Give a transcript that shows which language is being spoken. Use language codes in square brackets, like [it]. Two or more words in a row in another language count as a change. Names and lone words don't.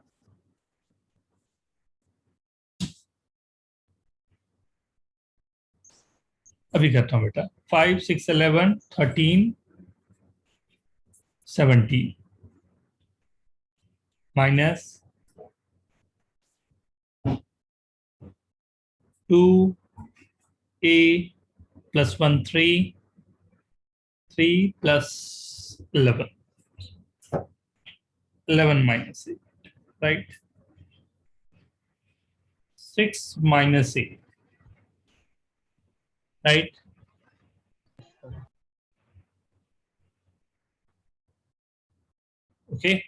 [hi] अभी करता हूँ बेटा. [en] 5, 6, 11, 13, 17 minus 2a plus 1, 3, 3 plus 11. 11 minus 8, right? 6 minus 8, right? Okay.